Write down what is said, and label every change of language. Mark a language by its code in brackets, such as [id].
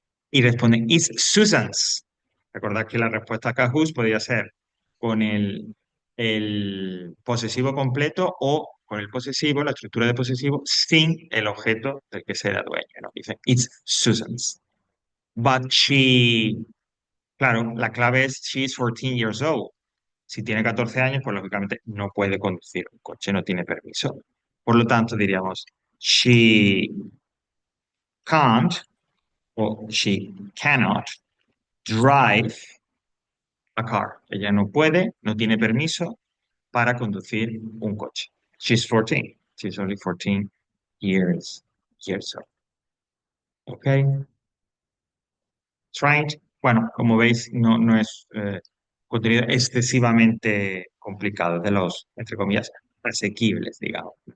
[es] Y responde, [en] it's Susan's. [es] Recordad que la respuesta acá whose podría ser con el posesivo completo o con el posesivo, la estructura de posesivo, sin el objeto del que será dueño, ¿no? Dice, [en] it's Susan's. But she, [es] claro, la clave es [en] she's 14 years old. [es] Si tiene 14 años, pues lógicamente no puede conducir un coche, no tiene permiso. Por lo tanto, diríamos, [en] she can't o she cannot drive a car. [es] Ella no puede, no tiene permiso para conducir un coche. [en] She's 14. She's only 14 years, years of, ¿ok? [es] Trained, bueno, como veis, no es contenido excesivamente complicado, de los, entre comillas, asequibles, digamos.